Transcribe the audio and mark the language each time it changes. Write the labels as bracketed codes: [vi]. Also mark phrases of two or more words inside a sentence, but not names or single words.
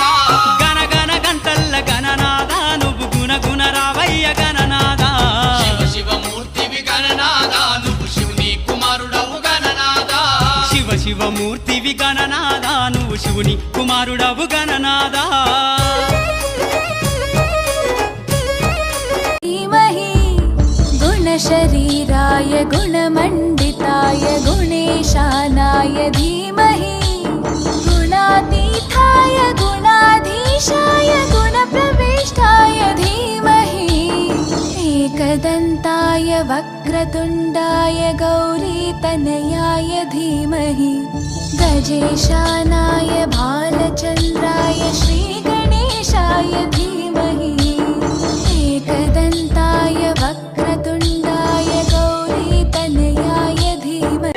[te] గణ గణ గంటల్ల గణనాద నువ్వు గుణ గుణ రావయ్య గణనాద శివ శివమూర్తివి గణనాథ నువ్వు శివుని కుమారుడవు గణనాథ శివ శివమూర్తివి గణనాద నువ్వు శివుని కుమారుడవు గణనాద [sa] धीमहि गुणशरीराय गुणमण्डिताय गुणेशानाय धीमहि गुणातीताय गुणाधीशाय गुणप्रविष्टाय धीमहि एकदन्ताय वक्रतुण्डाय गौरीतनयाय धीमहि गजेशानाय भालचन्द्राय श्रीगणेशाय धीमहि एकदन्ताय वक्रतुण्डाय गौरीतनयाय धीमहि